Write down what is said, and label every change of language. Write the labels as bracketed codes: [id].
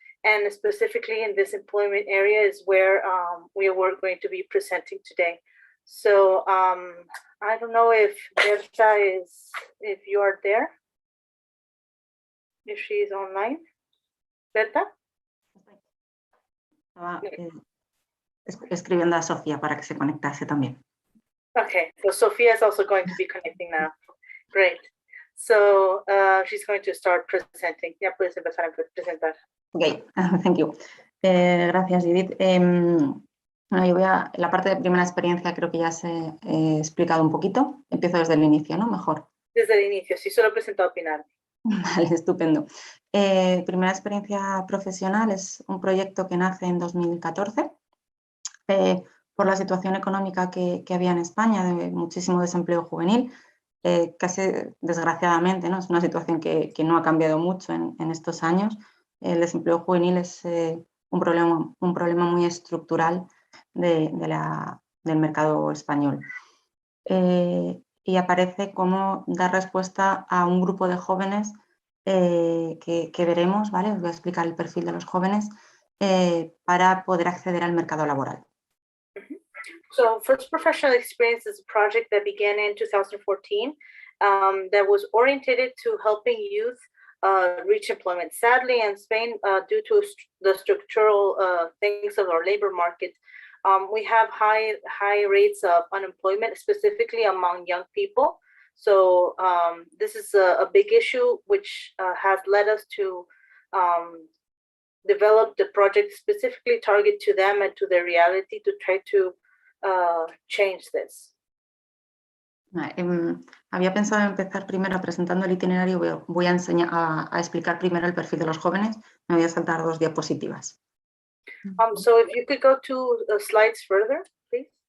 [en] And specifically in this employment area is where we were going to be presenting today. So I don't know if Berta if you are there, if she is online. Berta? [es] Escribiendo a Sofía para que se conectase también. [en] Okay, so Sophia is also going to be connecting now. Great. So she's going to start presenting. [es] Ya puedes empezar a presentar. [en] Okay, thank you. Gracias, Judith. [es] Bueno, yo voy a la parte de primera experiencia, creo que ya se he explicado un poquito. Empiezo desde el inicio, ¿no? Mejor. Desde el inicio, sí, solo he presentado a Pinar. Vale, estupendo. Primera experiencia profesional es un proyecto que nace en 2014 por la situación económica que había en España, de muchísimo desempleo juvenil. Casi desgraciadamente, ¿no? Es una situación que no ha cambiado mucho en estos años. El desempleo juvenil es un problema muy estructural del mercado español. Y aparece como dar respuesta a un grupo de jóvenes que veremos, ¿vale? Os voy a explicar el perfil de los jóvenes para poder acceder al mercado laboral. [en] So First Professional Experience is a project that began in 2014 that was oriented to helping youth reach employment. Sadly, in Spain, due to the structural things of our labor market, we have high rates of unemployment, specifically among young people. So this is a big issue, which has led us to develop the project specifically targeted to them and to their reality to try to change this. [es] Había pensado empezar primero presentando el itinerario. Voy a enseñar a explicar primero el perfil de los jóvenes. Me voy a saltar 2 diapositivas. [en] So if you could go 2 slides further, please.